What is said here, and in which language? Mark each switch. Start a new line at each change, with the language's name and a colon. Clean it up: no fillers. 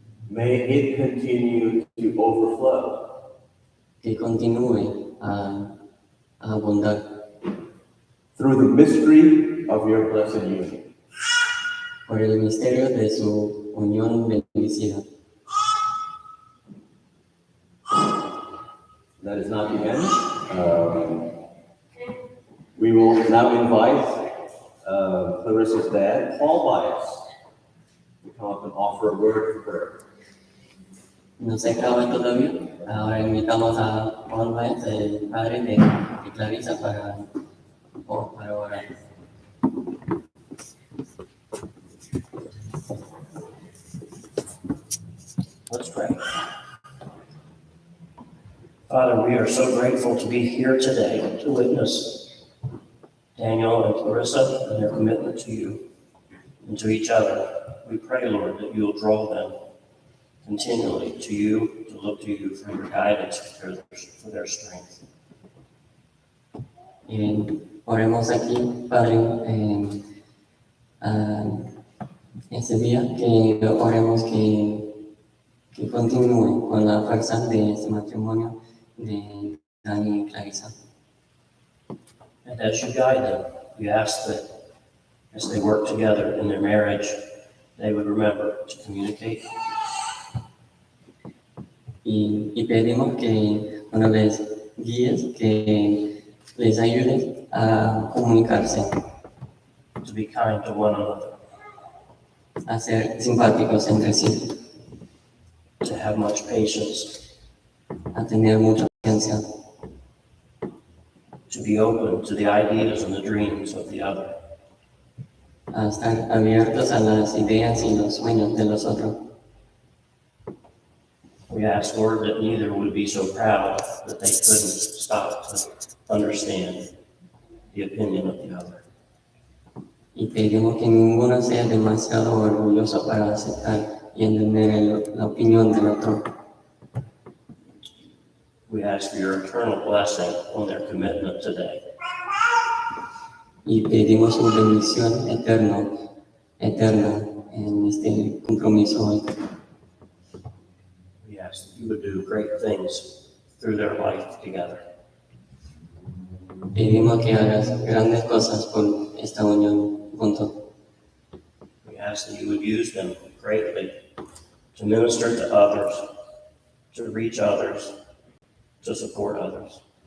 English: May it continue to overflow
Spanish: Que continúe a abundar
English: through the mystery of your blessed union.
Spanish: por el misterio de su unión bendecida.
English: That is not the end. We will now invite Clarissa's dad, Paul Bias, to come up and offer a word of prayer.
Spanish: No se acaba todavía. Ahora invitamos a Juan Baez, el padre de Clarissa, para orar.
English: Let's pray. Father, we are so grateful to be here today to witness Daniel and Clarissa and their commitment to you and to each other. We pray, Lord, that you will draw them continually to you, to look to you for your guidance, for their strength.
Spanish: Oremos aquí, Padre, ese día que oremos que continúe con la fuerza de ese matrimonio de Dani y Clarissa.
English: And as you guide them, we ask that as they work together in their marriage, they would remember to communicate.
Spanish: Y pedimos que cuando les guíes, que les ayudes a comunicarse,
English: To be kind to one another,
Spanish: a ser simpáticos entre sí,
English: to have much patience,
Spanish: a tener mucha paciencia,
English: to be open to the ideas and the dreams of the other.
Spanish: a estar abiertos a las ideas y los sueños de los otros.
English: We ask, Lord, that neither would be so proud that they couldn't stop to understand the opinion of the other.
Spanish: Y pedimos que ninguno sea demasiado orgulloso para aceptar y entender la opinión del otro.
English: We ask for your eternal blessing on their commitment today.
Spanish: Y pedimos su bendición eterna en este compromiso hoy.
English: We ask that you would do great things through their life together.
Spanish: Pedimos que hagas grandes cosas por esta unión juntos.
English: We ask that you would use them greatly to minister to others, to reach others, to support others.